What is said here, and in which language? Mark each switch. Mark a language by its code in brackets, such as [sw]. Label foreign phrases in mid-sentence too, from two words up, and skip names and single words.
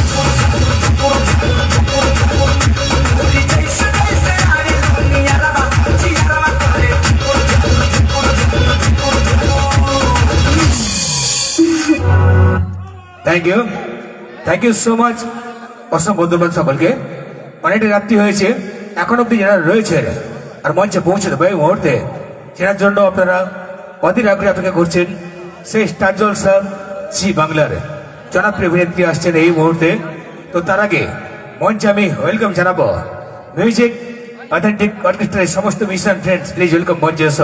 [en] गोली जैसे जैसे आगे दुनिया रमा चिया रमा पाए Thank you so much. [bn] অসংখ্য ধন্যবাদ সকলকে। অনেকটা রাত্রি হয়েছে, এখন অব্দি যারা রয়েছেন আর মঞ্চে পৌঁছে দেবো এই মুহূর্তে, সেটার জন্য আপনারা অধীর আগ্রহে অপেক্ষা করছেন সেই স্টার জলসা জি বাংলার জনপ্রিয় অভিনেত্রী আসছেন এই মুহূর্তে। তো তার আগে মঞ্চে আমি ওয়েলকাম জানাবো মিউজিক অথেন্টিক অর্কেস্ট্রার সমস্ত মিশন ফ্রেন্ডস, [en] please welcome [bn] মঞ্চে এসো।